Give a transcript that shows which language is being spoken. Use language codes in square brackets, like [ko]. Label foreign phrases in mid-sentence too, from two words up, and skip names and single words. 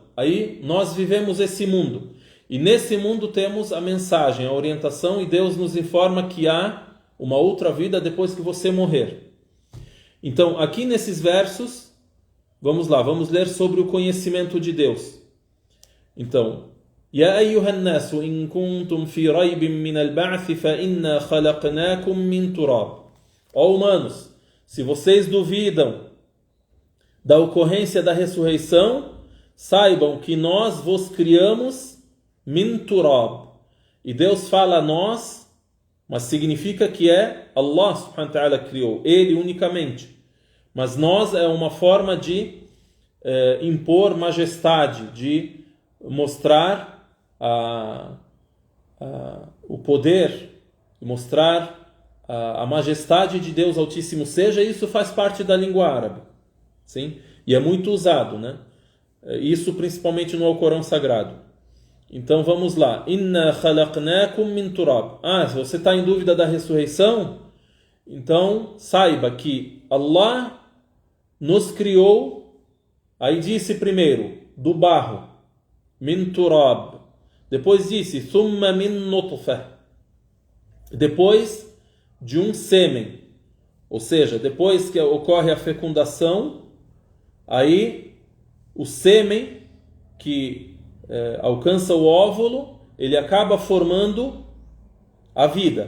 [pt] Aí nós vivemos esse mundo, e nesse mundo temos a mensagem, a orientação, e Deus nos informa que há uma outra vida depois que você morrer. Então, aqui nesses versos, vamos lá, vamos ler sobre o conhecimento de Deus. Então, [ar] يا أيها الناس إن كنتم في ريب من البعث فإنا خلقناكم من تراب. [pt] Ó humanos, se vocês duvidam da ocorrência da ressurreição, saibam que nós vos criamos [ar] من تراب. [pt] E Deus fala nós, mas significa que é Allah [ar] سبحانه وتعالى [pt] criou, Ele unicamente. Mas nós é uma forma de impor majestade, de mostrar o poder, mostrar a majestade de Deus Altíssimo seja. Isso faz parte da língua árabe, sim? E é muito usado, né? Isso principalmente no Alcorão Sagrado. Então vamos lá. [ar] إنا خلقناكم من تراب. [pt] Se você está em dúvida da ressurreição, então saiba que Allah nos criou, aí disse primeiro, do barro, [ar] من تراب. [pt] Depois disse, [ar] ثم من نطفة. [pt] Depois de um sêmen. Ou seja, depois que ocorre a fecundação, aí o sêmen que alcança o óvulo, ele acaba formando a vida.